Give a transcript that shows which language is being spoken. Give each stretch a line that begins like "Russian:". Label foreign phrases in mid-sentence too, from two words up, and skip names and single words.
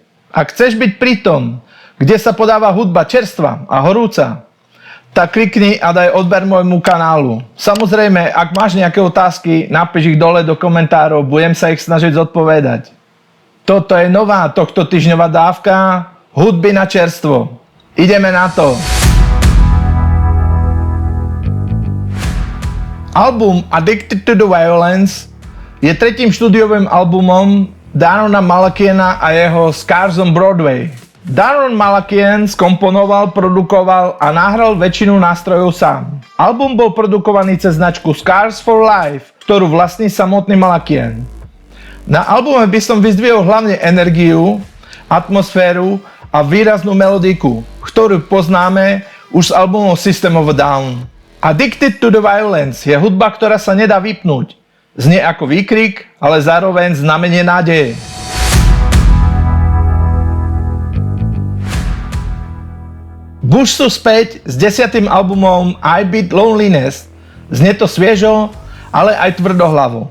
Slovak: Ak chceš byť pri tom, kde sa podáva hudba čerstvá a horúca, tak klikni a daj odber môjmu kanálu. Samozrejme, ak máš nejaké otázky, napíš ich dole do komentárov, budem sa ich snažiť zodpovedať. Toto je nová tohto týždňová dávka hudby na čerstvo. Ideme na to. Album Addicted to the Violence je tretím štúdiovým albumom Darona Malakiana a jeho Scars on Broadway. Daron Malakian skomponoval, produkoval a nahral väčšinu nástrojov sám. Album bol produkovaný cez značku Scars for Life, ktorú vlastní samotný Malakian. Na albume by som vyzdvihol hlavne energiu, atmosféru a výraznú melodiku, ktorú poznáme už z albumov System of a Down. Addicted to the Violence je hudba, ktorá sa nedá vypnúť. Znie ako výkrik, ale zároveň znamenie nádeje. Bush sú späť s 10. albumom I Beat Loneliness. Znie to sviežo, ale aj tvrdohlavo.